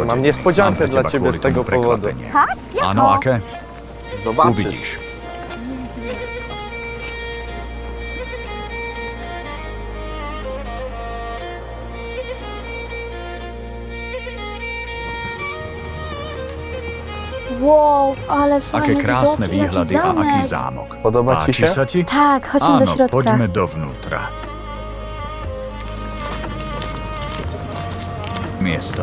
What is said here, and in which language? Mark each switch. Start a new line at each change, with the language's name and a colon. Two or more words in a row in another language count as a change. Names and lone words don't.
Polish: Mam niespodziankę dla ciebie z tego powodu. Tak?
Slovak: Áno, aké?
Polish: Zobaczysz.
Slovak: Uvidíš.
Polish: Wow, ale
Slovak: Aké
Polish: fajne
Slovak: krásne
Polish: widoki, jaki
Slovak: výhľady a
Polish: zamek.
Slovak: aký zámok.
Polish: Podoba ci
Slovak: Páči
Polish: się?
Slovak: sa ti?
Polish: Tak, chodźmy
Slovak: Áno,
Polish: do środka.
Slovak: poďme dovnútra. Miesto.